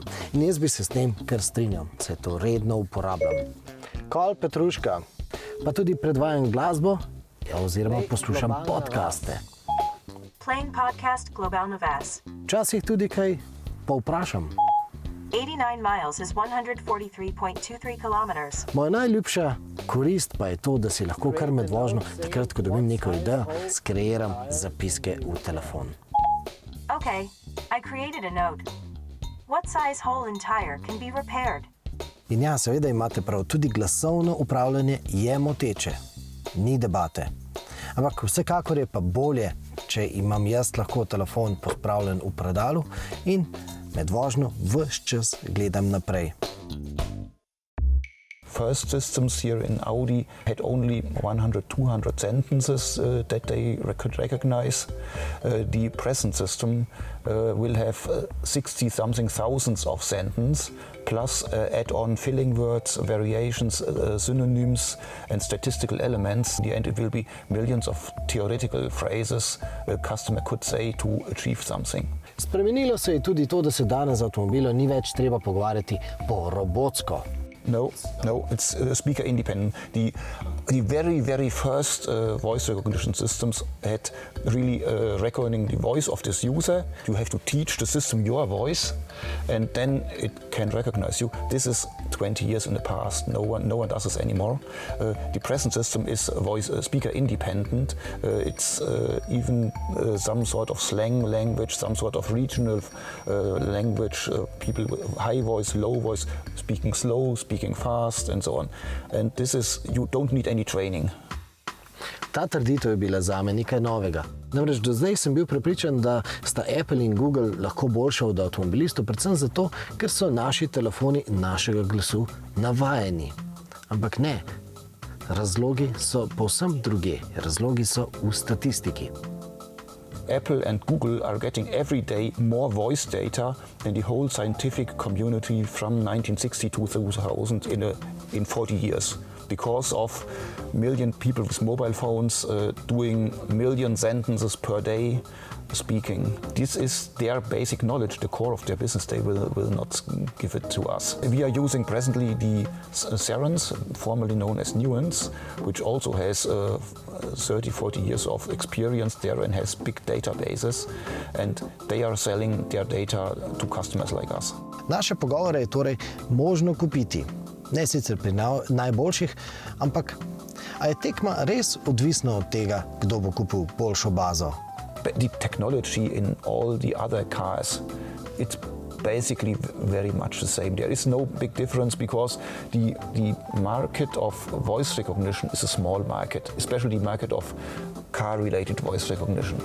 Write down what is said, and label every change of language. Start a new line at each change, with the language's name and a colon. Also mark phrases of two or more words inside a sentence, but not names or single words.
Slovenian: In jaz bi se s tem kar strinjal, saj to redno uporabljam. Kol Petruška, pa tudi predvajam glasbo oziroma poslušam podcaste.
English: Playing podcast Global Novas.
Slovenian: Včasih tudi kaj povprašam.
English: 89 miles is 143.23 kilometers.
Slovenian: Moja najljubša korist pa je to, da si lahko kar med vožnjo, takrat, ko dobim neko idejo, skreiram zapiske v telefon.
English: Okay, I created a note. What size hole in tire can be repaired?
Slovenian: In ja, seveda imate prav, tudi glasovno upravljanje je moteče. Ni debate. Ampak vsekakor je pa bolje, če imam jaz lahko telefon pospravljen v predalu in med vožnjo ves čas gledam naprej.
English: First systems here in Audi had only 100-200 sentences that they could recognize. The present system will have 60-something thousands of sentences, plus add-on filling words, variations, synonyms and statistical elements. In the end, it will be millions of theoretical phrases a customer could say to achieve something.
Slovenian: Spremenilo se je tudi to, da se danes z avtomobilom ni več treba pogovarjati po robotsko.
English: No, it's speaker independent. The very first voice recognition systems had really recording the voice of this user. You have to teach the system your voice, and then it can recognize you. This is 20 years in the past. No one does this anymore. The present system is voice speaker independent. It's even some sort of slang language, some sort of regional language. People with high voice, low voice, speaking slow, speaking fast and so on. And this is, you don't need any training.
Slovenian: Ta trditev je bila zame nekaj novega. Namreč do zdaj sem bil prepričan, da sta Apple in Google lahko boljša od avtomobilistov, predvsem zato, ker so naši telefoni našega glasu navajeni. Ampak ne. razlogi so povsem druge. Razlogi so v statistiki.
English: Apple and Google are getting every day more voice data than the whole scientific community from 1960 to 2000 in 40 years, because of million people with mobile phones doing million sentences per day speaking. This is their basic knowledge, the core of their business. They will not give it to us. We are using presently the Cerence, formerly known as Nuance, which also has 30-40 years of experience there and has big databases, and they are selling their data to customers like us.
Slovenian: Naše pogovore je torej možno kupiti. Ne sicer pri najboljših, ampak a je tekma res odvisna od tega, kdo bo kupil boljšo bazo?
English: The technology in all the other cars, it's basically very much the same. There is no big difference because the market of voice recognition is a small market, especially the market of car-related voice recognition.